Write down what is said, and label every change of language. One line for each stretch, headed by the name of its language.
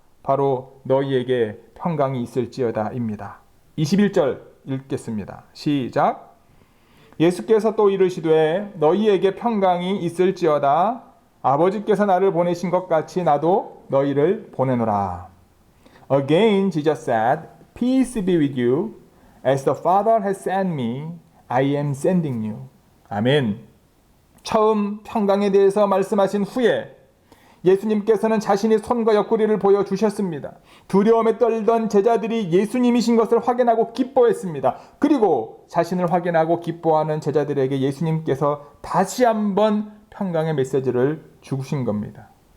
Korean: 바로 너희에게 평강이 있을지어다입니다. 21절 읽겠습니다. 시작. 예수께서 또 이르시되 너희에게 평강이 있을지어다. 아버지께서 나를 보내신 것 같이 나도 너희를 보내노라.
English: Again, Jesus said, Peace be with you. As the Father has sent me, I am sending you.
Korean: 아멘. 처음 평강에 대해서 말씀하신 후에 예수님께서는 자신의 손과 옆구리를 보여주셨습니다. 두려움에 떨던 제자들이 예수님이신 것을 확인하고 기뻐했습니다. 그리고 자신을 확인하고 기뻐하는 제자들에게 예수님께서 다시 한번 평강의 메시지를 주신 겁니다.